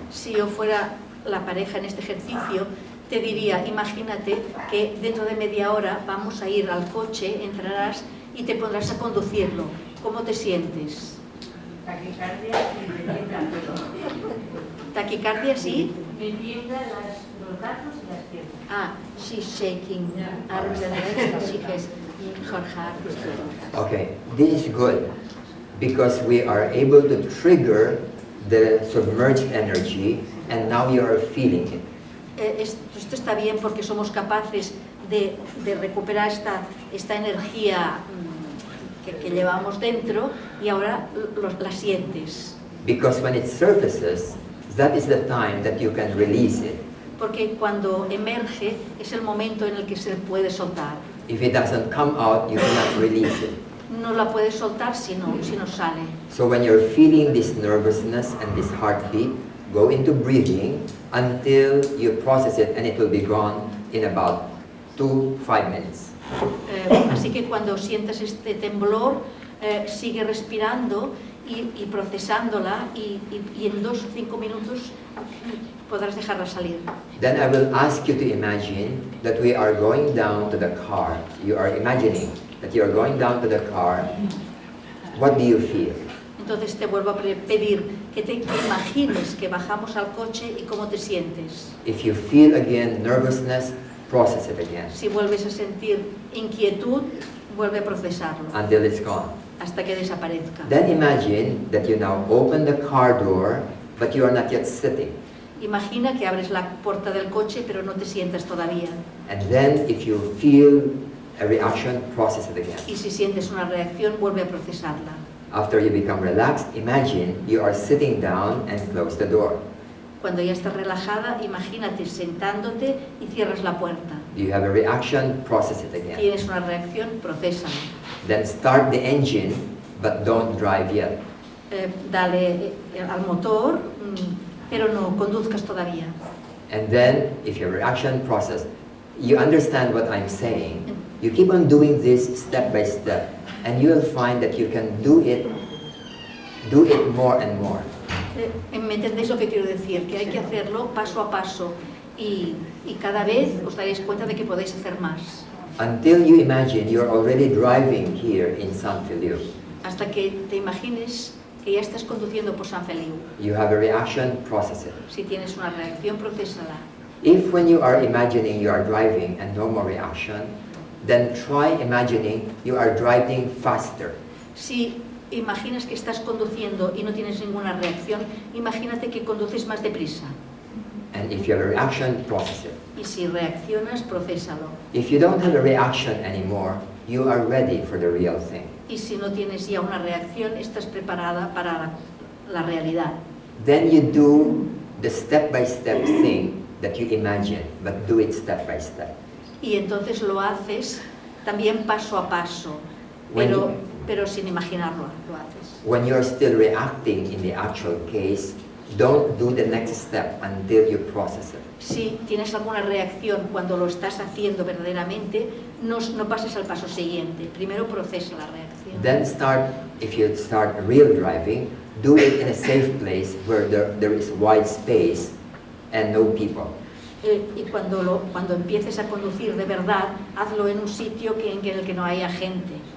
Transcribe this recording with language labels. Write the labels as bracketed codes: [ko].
[es] Si yo fuera la pareja en este ejercicio, te diría, imagínate que dentro de media hora vamos a ir al coche, entrarás y te pondrás a conducirlo. ¿Cómo te sientes? Taquicardia y me tiemblan todo. ¿Taquicardia sí? Me tiemblan los brazos y las piernas. [en] Ah, she's shaking arms and legs, she has her heart. Okay, this is good because we are able to trigger the submerged energy and now you are feeling it. [es] Esto está bien porque somos capaces de recuperar esta energía que llevamos dentro y ahora la sientes. [en] Because when it surfaces, that is the time that you can release it. [es] Porque cuando emerge es el momento en el que se puede soltar. [en] If it doesn't come out, you cannot release it. [es] No la puedes soltar si no sale. [en] So when you're feeling this nervousness and this heartbeat, go into breathing until you process it and it will be gone in about to 5 minutes. [es] Así que cuando sientas este temblor, sigue respirando y procesándola y en 2 o 5 minutos podrás dejarla salir. [en] Then I will ask you to imagine that we are going down to the car. You are imagining that you are going down to the car. What do you feel? [es] Entonces te vuelvo a pedir que te imagines que bajamos al coche y cómo te sientes. [en] If you feel again nervousness, process it again [es] Si vuelves a sentir inquietud, vuelve a procesarlo [en] until it's gone. [es] hasta que desaparezca. [en] Then imagine that you now open the car door, but you are not yet sitting. [es] Imagina que abres la puerta del coche pero no te sientas todavía. [en] And then if you feel a reaction, process it again. [es] Y si sientes una reacción, vuelve a procesarla. [en] After you become relaxed, imagine you are sitting down and close the door. [es] Cuando ya estás relajada, imagínate sentándote y cierras la puerta. [en] Do you have a reaction? Process it again. [es] Tienes una reacción, procésala. [en] Then start the engine, but don't drive yet. [es] Dale al motor, pero no conduzcas todavía. [en] And then, if your reaction process, you understand what I'm saying, you keep on doing this step by step, and you will find that you can do it more and more. [es] ¿Me entendéis lo que quiero decir? Que hay que hacerlo paso a paso y cada vez os daréis cuenta de que podéis hacer más. [en] Until you imagine you're already driving here in San Feliu. [es] Hasta que te imagines que ya estás conduciendo por San Feliu. [en] You have a reaction, process it. [es] Si tienes una reacción, procésala. [en] If when you are imagining you are driving and no more reaction, then try imagining you are driving faster. [es] Si imaginas que estás conduciendo y no tienes ninguna reacción, imagínate que conduces más deprisa. [en] And if you have a reaction, process it. [es] Y si reaccionas, procésalo. [en] If you don't have a reaction anymore, you are ready for the real thing. [es] Y si no tienes ya una reacción, estás preparada para la realidad. [en] Then you do the step-by-step thing that you imagine, but do it step by step. [es] Y entonces lo haces también paso a paso, [en] When [es] pero sin imaginarlo, lo haces. [en] When you are still reacting in the actual case, don't do the next step until you process it. [es] Si tienes alguna reacción cuando lo estás haciendo verdaderamente, no pases al paso siguiente. Primero procesa la reacción. [en] Then if you start real driving, do it in a safe place where there is wide space and no people. [es] Y cuando empieces a conducir de verdad, hazlo en un sitio en el que no haya gente.